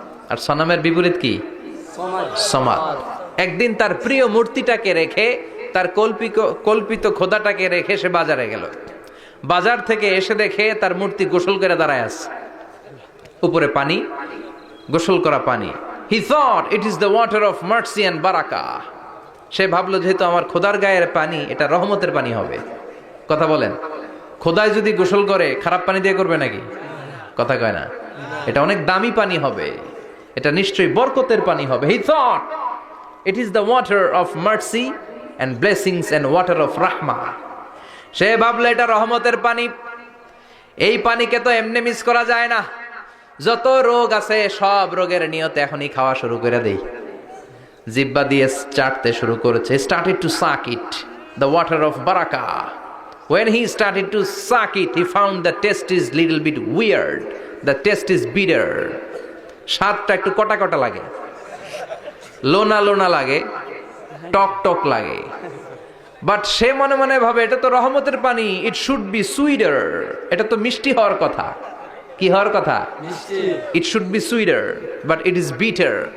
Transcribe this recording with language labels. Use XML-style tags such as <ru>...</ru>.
<bn>আর সনামের বিপরীত কি? সামাদ। একদিন তার প্রিয় মূর্তিটাকে রেখে, তার কল্পিত খোদাটাকে রেখে সে বাজারে গেল। বাজার থেকে এসে দেখে তার মূর্তি গোসল করে দাঁড়ায় আছে, উপরে পানি, গোসল করা পানি।</bn> <en>He thought it is the water of mercy and barakah.</en> <bn>সে ভাবলো যেহেতু আমার খোদার গায়ের পানি, এটা রহমতের পানি হবে। কথা বলেন। খোদায় যদি গোসল করে খারাপ পানি দিয়ে করবে নাকি? কথা কয় না। এটা অনেক দামি পানি হবে, এটা নিশ্চয়ই বরকতের পানি হবে।</bn> <en>He thought it is the water of mercy and blessings and water of rahmah.</en> <bn>সে ভাবলো এটা রহমতের পানি। এই পানিকে তো এমনি মিস করা যায় না। যত রোগ আছে সব রোগের নিয়তে এখনই খাওয়া শুরু করে দেই। জিহ্বা দিয়ে চাটতে শুরু করেছে।</bn> <en>Started to suck it, the water of barakah. When he started to suck it, he found the taste is little bit weird. The taste is bitter.</en> <bn>স্বাদটা একটু কটা কটা লাগে, লোনা লোনা লাগে, টক টক লাগে। বাট সে মনে মনে ভাবে এটা তো রহমতের পানি,</bn> <en>It should be sweeter.</en> <bn>এটা তো মিষ্টি হওয়ার কথা। কি হওয়ার কথা?</bn> <en>It should be sweeter, but it is bitter.</en>